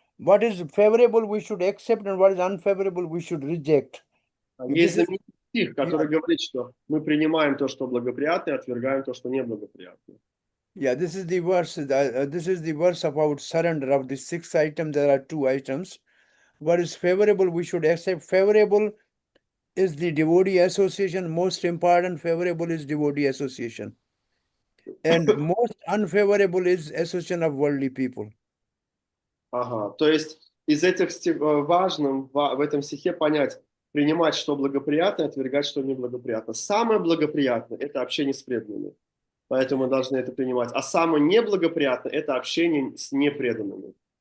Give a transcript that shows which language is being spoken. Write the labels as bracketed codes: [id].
[en] What is favorable we should accept and what is unfavorable we should reject. [ru] Есть знаменитый стих, который говорит, что мы принимаем то, что благоприятно, и отвергаем то, что неблагоприятно. [en] Yeah, this is the verse. This is the verse about surrender. Of the 6 items, there are 2 items. What is favorable we should accept. Favorable is the devotee association. Most important, favorable is devotee association. And most unfavorable is association of worldly people. [ru] Ага, то есть из этих важным в этом стихе понять, принимать, что благоприятно, отвергать, что неблагоприятно. Самое благоприятное – это общение с преданными. Поэтому мы должны это принимать. А самое неблагоприятное – это общение с непреданными.